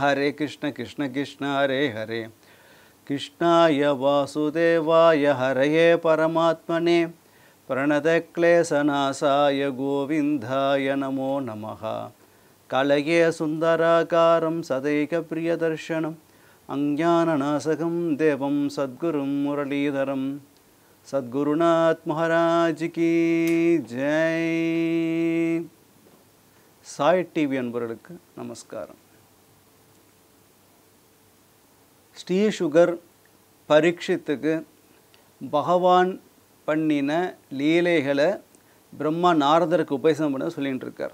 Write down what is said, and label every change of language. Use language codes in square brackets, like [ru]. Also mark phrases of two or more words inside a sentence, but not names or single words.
[sa] कृष्ण कृष्ण हरे हरे कृष्णाय वासुदेवाय हरये परमात्मने प्रणतक्लेशनाशाय गोविन्दाय नमो नमः कलये सुन्दराकारं सदैक प्रियदर्शनम् अज्ञाननाशकं देवं सद्गुरुं मुरलीधरम् [hi] सद्गुरुनाथ महाराज की जय. [ta] Sai TV அன்பர்களுக்கு நமஸ்காரம். ஸ்ரீ சுகர் பரீட்சித்துக்கு பகவான் பண்ணின லீலைகளை பிரம்மா நாரதருக்கு உபதேசம் பண்ண சொல்லிட்டு இருக்கார்.